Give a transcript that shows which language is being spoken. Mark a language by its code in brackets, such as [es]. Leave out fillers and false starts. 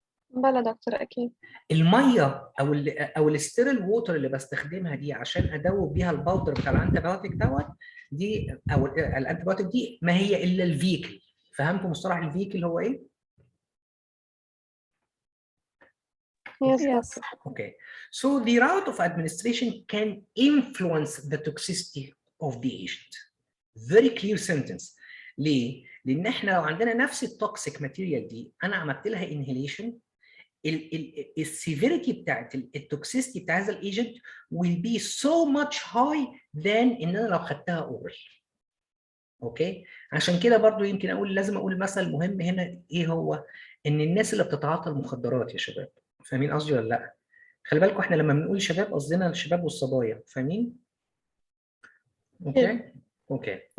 [ar] بلا دكتور اكيد. الميه او الستيرل ووتر اللي بستخدمها دي عشان ادوب بيها الباودر بتاع الانتيبيوتيك دوت، دي او الانتيبيوتيك دي ما هي الا الفيكل. فهمتوا مصطلح الفيكل هو ايه؟ [en] Yes. Okay. So the route of administration can influence the toxicity of the agent. Very clear sentence. [ar] ليه؟ لأن احنا لو عندنا نفس التوكسيك ماتيريال دي أنا عملت لها انهيليشن، السيفيريتي بتاعت التوكسيستي بتاع هذا الايجنت [en] will be so much high than [ar] ان انا لو خدتها اورال. اوكي؟ عشان كده برضو يمكن اقول لازم اقول مثل مهم هنا ايه هو؟ ان الناس اللي بتتعاطى المخدرات يا شباب، فاهمين قصدي ولا لا؟ خلي بالكم احنا لما بنقول شباب قصدنا الشباب والصبايا، فاهمين؟ اوكي؟ اوكي.